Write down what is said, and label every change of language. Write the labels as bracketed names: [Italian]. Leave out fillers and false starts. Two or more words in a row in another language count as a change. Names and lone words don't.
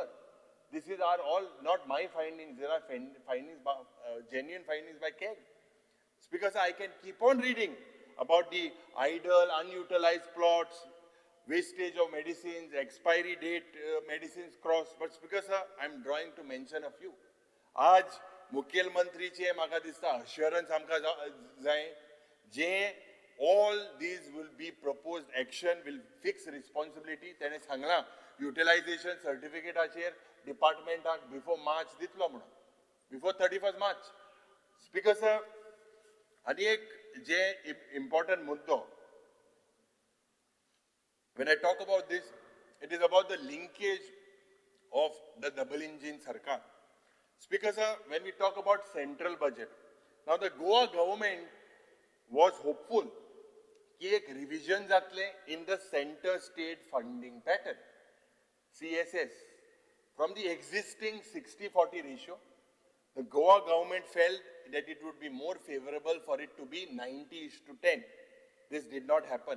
[English] This is are all not my findings. There are findings, genuine findings by KEG. Speaker, I can keep on reading about the idle, unutilized plots, wastage of medicines, expiry date medicines crossed. But Speaker, I'm drawing to mention a few. [Konkani] आज मुख्यमंत्रीचे म्हाका दिसता [English] assurance [Konkani] आमकां जाय जे [English] all these will be proposed action will fix responsibility. [Konkani] तेणे सांगला [English] utilization certificateाचेर [Konkani] डिपार्टमेंटाक [English] before March [Konkani] दितलो म्हणून, [English] before 31st March. Speaker sir, [Konkani] आनी एक जे important मुद्दो. [English] When I talk about this, it is about the linkage of the double engine Sarkar. Speaker sir, when we talk about central budget, now the Goa government was hopeful [Konkani] कि एक [English] revision जातले in the center state funding pattern, CSS. From the existing 60-40 ratio, the Goa government felt that it would be more favorable for it to be 90:10. This did not happen.